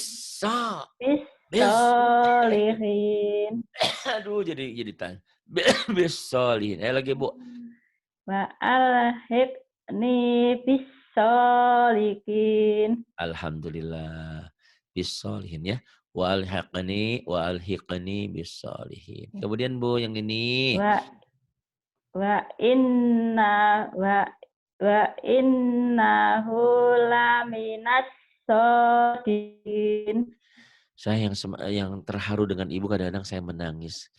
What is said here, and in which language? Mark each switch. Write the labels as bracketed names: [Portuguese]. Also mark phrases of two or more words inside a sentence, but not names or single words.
[Indonesian] Bisolihin. Aduh, jadi tanya. Bisolihin. Ayo lagi Bu. [Arabic] وألحقني بالصالحين. [Indonesian] Alhamdulillah. Bisolihin ya. [Arabic] وألحقني بالصالحين. [Indonesian] Kemudian Bu yang ini. [Arabic] وإنه لمن الصادقين. [Indonesian] Saya yang terharu dengan Ibu, kadang-kadang saya menangis.